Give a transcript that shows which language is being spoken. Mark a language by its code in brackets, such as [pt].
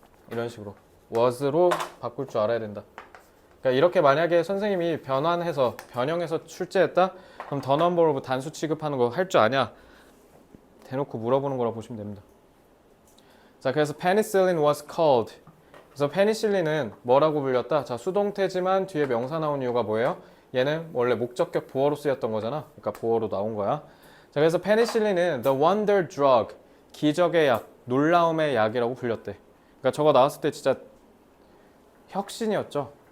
[ko] 이런 식으로 was로 바꿀 줄 알아야 된다. 그러니까 이렇게 만약에 선생님이 변형해서 출제했다? 그럼 [en] the number of [ko] 단수 취급하는 거 할 줄 아냐? 대놓고 물어보는 거라 보시면 됩니다. [en] 자, 그래서 penicillin was called. [ko] 그래서 페니실린은 뭐라고 불렸다? 자, 수동태지만 뒤에 명사 나온 이유가 뭐예요? 얘는 원래 목적격 보어로 쓰였던 거잖아. 그러니까 보어로 나온 거야. 자, 그래서 페니실린은 [en] the wonder drug, [ko] 기적의 약, 놀라움의 약이라고 불렸대. 그러니까 저거 나왔을 때 진짜 혁신이었죠.